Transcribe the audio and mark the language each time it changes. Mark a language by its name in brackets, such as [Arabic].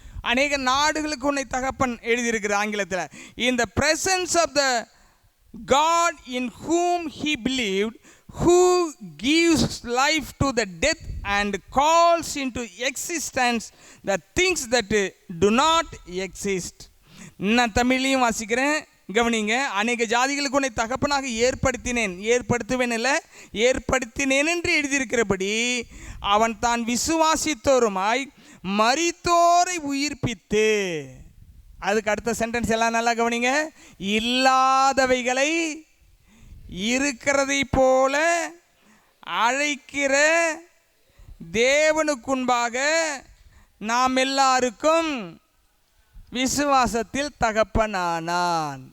[Tamil] அநேக நாடுகளுக்கு உன்னை தகப்பன் எழுதியிருக்கிற ஆங்கிலத்தில். [English] In the presence of the God in whom he believed, who gives life to the death and calls into existence the things that do not exist. [Tamil] நான் தமிழையும் வாசிக்கிறேன், கவனிங்க. அநேக ஜாதிகளுக்கு உன்னை தகப்பனாக ஏற்படுத்துவேன் இல்லை, ஏற்படுத்தினேன் என்று எழுதியிருக்கிறபடி அவன் தான் விசுவாசித்தோருமாய் மரித்தோரை உயிர்ப்பித்து, அதுக்கு அடுத்த சென்டென்ஸ் எல்லாம் நல்லா கவனிங்க, இல்லாதவைகளை இருக்கிறதை போல அழைக்கிற தேவனுக்குன்பாக நாம் எல்லாருக்கும் விசுவாசத்தில் தகப்பனானான்.